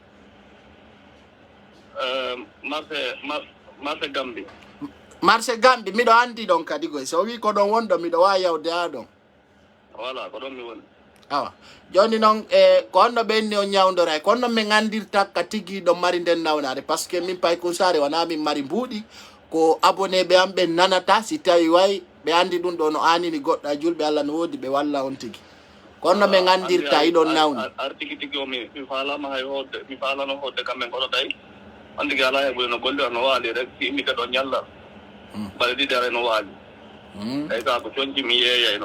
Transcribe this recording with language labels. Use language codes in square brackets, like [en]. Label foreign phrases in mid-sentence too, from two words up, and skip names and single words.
[fr] marché Gambi [ff] miɗo andi ɗon kadi goy so wi ko ɗon wonɗo miɗo wawi yawde ha ɗon. Voilà ko ɗon mi woni. Awa joni noon ko honno ɓenni on ñawdora ko honno min andirta ka tigi ɗo mari nden nawnare [fr] par ce que [ff] min pay ko sare wona min mari mbuuɗi ko abonné ɓe am ɓe nanata si tawi wayi ɓe andi ɗum ɗo no anini goɗɗo a julɓe Allah no woodi ɓe walla on tigi ko honno min andirta iɗon nawni ar tigi o mi falama hay hodde mi falano hodde kamɓe kono tawi on tigi ala heɓude no golle no waali rek si immi kadi o ñalla mbaɗa ɗiɗere no waali tawi ka ko coñci mi yeeyayno